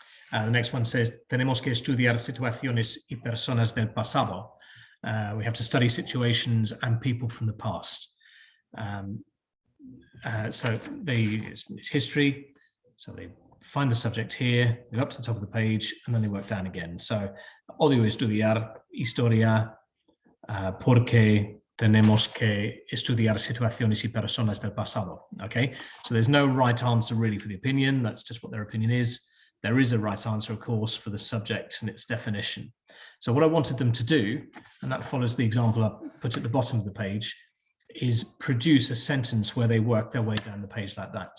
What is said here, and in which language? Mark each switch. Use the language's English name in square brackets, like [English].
[English] The next one says, [Spanish] tenemos que estudiar situaciones y personas del pasado. [English] We have to study situations and people from the past. So it's history. So they find the subject here, they go up to the top of the page, and then they work down again. [Spanish] So, odio estudiar historia porque tenemos que estudiar situaciones y personas del pasado. [English] Okay, so there's no right answer really for the opinion. That's just what their opinion is. There is a right answer, of course, for the subject and its definition. So what I wanted them to do, and that follows the example I put at the bottom of the page, is produce a sentence where they work their way down the page like that.